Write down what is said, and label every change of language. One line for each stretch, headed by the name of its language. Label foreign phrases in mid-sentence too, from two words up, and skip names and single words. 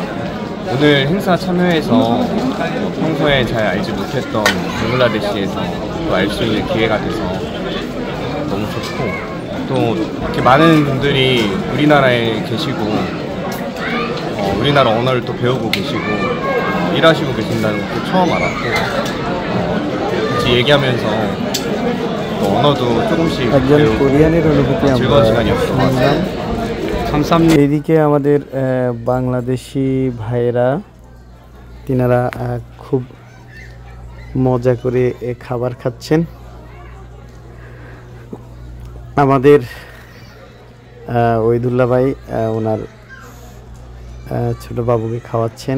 Korean: 오늘 행사 참여해서 평소에 잘 알지 못했던 방글라데시에서 또 알 수 있는 기회가 돼서 너무 좋고, 또 이렇게 많은 분들이 우리나라에 계시고 우리나라 언어를 또 배우고 계시고 일하시고 계신다는 것도 처음 알았고, 같이 얘기하면서 또 언어도 조금씩 배우고 즐거운 시간이었던 것 같아요.
Bangla: এদিকে আমাদের বাংলাদেশি ভাইরা তিনারা খুব মজা করে খাবার খাচ্ছেন। আমাদের ওহিদুল্লাহ ভাই ওনার ছোট বাবুকে খাওয়াচ্ছেন।